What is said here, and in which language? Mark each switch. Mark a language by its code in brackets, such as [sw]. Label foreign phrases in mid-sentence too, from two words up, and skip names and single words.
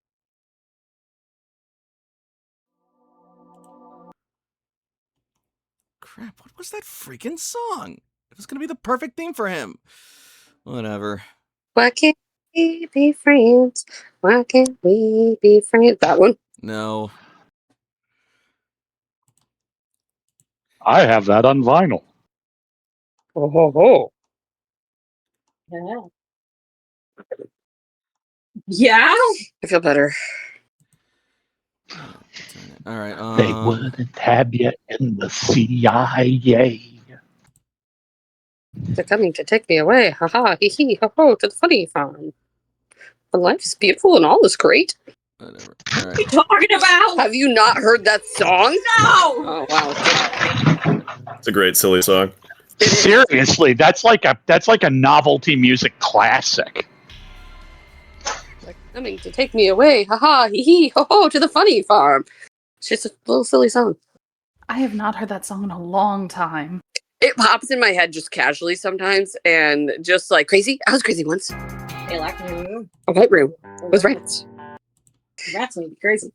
[en] Crap, what was that freaking song? It was gonna be the perfect theme for him. Whatever. Why can't we be friends? Why can't we be friends? That one? No. I have that on vinyl. Oh, ho, ho. Yeah. Yeah? I feel better. Alright, They wouldn't have you in the CIA. They're coming to take me away. Ha ha, hee hee, ho ho, to the funny farm. The life is beautiful and all is great. whatever. What are you Alright. talking about? Have you not heard that song? No! Oh, wow. It's a great silly song. Seriously, that's like a novelty music classic. Coming to take me away. Ha ha, hee hee, ho ho, to the funny farm. It's just a little silly song. I have not heard that song in a long time. It pops in my head just casually sometimes, and just like crazy. I was crazy once. They like room. A white room with rats. Rats would be crazy.